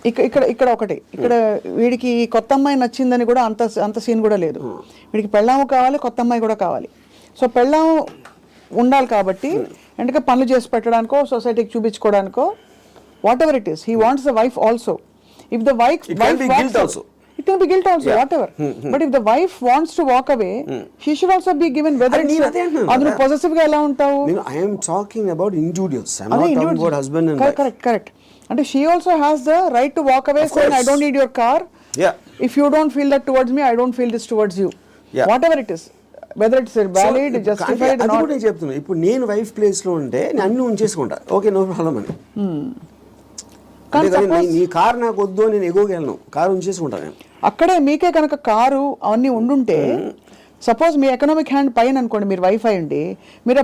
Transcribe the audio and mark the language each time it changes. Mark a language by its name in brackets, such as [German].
[Telugu] ఇక్కడ ఒకటి, ఇక్కడ వీడికి కొత్త అమ్మాయి నచ్చిందని కూడా అంత సీన్ కూడా లేదు. వీడికి పెళ్ళాము కావాలి, కొత్త అమ్మాయి కూడా కావాలి. సో పెళ్ళాము ఉండాలి కాబట్టి ఎందుకంటే పనులు చేసి పెట్టడానికో సొసైటీకి చూపించుకోవడానికో [English] Whatever it is, he wants the wife also. If the wife It can be guilt also. It can be guilt also, whatever. But if the wife wants to walk away, she should also be given whether it's [Telugu] adunu possessive ga ela untavu. [English] I am talking about individuals. I am not talking about husband and wife. Correct. And she also has the right to walk away saying I don't need your car. Yeah. If you don't feel that towards me, I don't feel this towards you. Yeah. Whatever it is, whether it's valid, justified or [Telugu] అది [English] not. [Telugu] కూడా నేను చెప్తున్నా. ఇప్పుడు నేను wife place లో ఉంటే నేను అన్ని ఉంచేసుకుంటా, ఓకే నో ప్రాబ్లం అని. నీ కార్ నాకు వద్దు, నేను ఎగోగలను, కారు ఉంచేసుకుంటాను నేను. అక్కడే మీకే కనుక కారు అవన్నీ ఉండుంటే, సపోజ్ మీ ఎకనామిక్ హ్యాండ్ పైన అనుకోండి, మీరు వైఫ్ అయ్యండి, మీరు